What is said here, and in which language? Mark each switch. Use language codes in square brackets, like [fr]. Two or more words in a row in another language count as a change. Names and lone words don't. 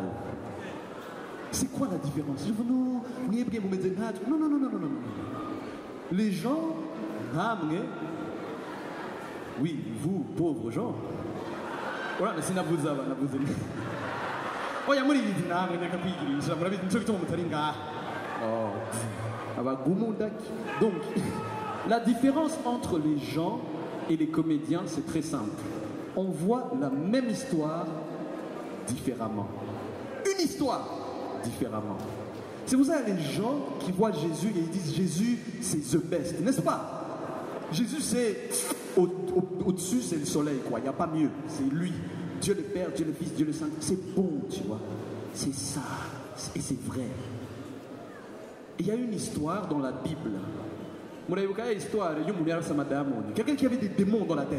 [fr] C'est quoi la différence? Je dis non, non, non, non, non, non, non. Les gens, oui, vous, pauvres gens. Voilà, mais c'est Nabuza. Oh, il y a mouri dit [rn] namwe nyakapigiri, murabizi nico gituma mutari ngaha. Oh, abagumundaki. [fr] Donc, la différence entre les gens et les comédiens, c'est très simple. On voit la même histoire différemment. Une histoire différemment. C'est pour ça les gens qui voient Jésus et ils disent Jésus, c'est [en] the best, [fr] n'est-ce pas? Jésus, c'est au-dessus, c'est le soleil, quoi. Il n'y a pas mieux. C'est lui. Dieu le Père, Dieu le Fils, Dieu le Saint. C'est bon, tu vois. C'est ça. Et c'est vrai. Il y a une histoire dans la Bible. Quelqu'un qui avait des démons dans la tête.